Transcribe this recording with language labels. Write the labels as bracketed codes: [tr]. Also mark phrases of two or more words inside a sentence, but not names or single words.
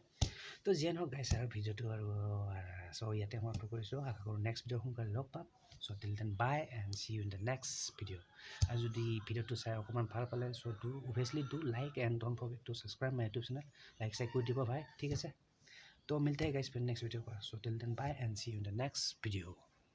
[as] তো যিয়ে নহওক গাইছ, আৰু ভিডিঅ'টো আৰু চ' ইয়াতে সমাপ্ত কৰিছোঁ। আশা কৰোঁ [en] next video' [as] সোনকালে লগ পাম। [en] So till then bye and see you in the next video'. [as] আৰু যদি ভিডিঅ'টো চাই অকণমান ভাল পালে, [en] So obviously like and don't forget to subscribe my YouTube channel. [as] লাইক চাইক কৰি দিব ভাই, ঠিক আছে। [hi] तो मिलते हैं गाइस फिर [en] next video [hi] पर। [en] So till then bye and see you in the next video.